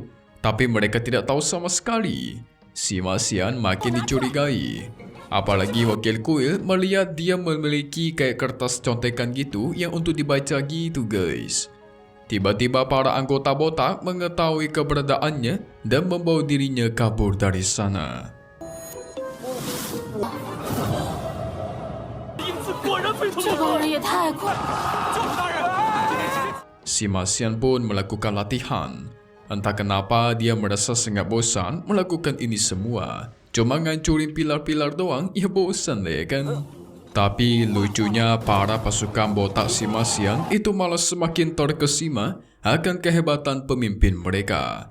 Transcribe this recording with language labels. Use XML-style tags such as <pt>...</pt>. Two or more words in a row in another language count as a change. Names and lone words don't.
<id>Tapi mereka tidak tahu sama sekali. Si Masian makin dicurigai. Apalagi wakil kuil melihat dia memiliki kayak kertas contekan gitu yang untuk dibaca gitu guys. Tiba-tiba para anggota botak mengetahui keberadaannya dan membawa dirinya kabur dari sana.</id> <zh>影子果然飞出这个人也太快了！教主大人，</zh> <id>Si Masian pun melakukan latihan. Entah kenapa dia merasa sangat bosan melakukan ini semua. Cuma ngancurin pilar-pilar doang, ya bosan deh kan? Tapi lucunya para pasukan botak si Masian itu malah semakin terkesima akan kehebatan pemimpin mereka.</id>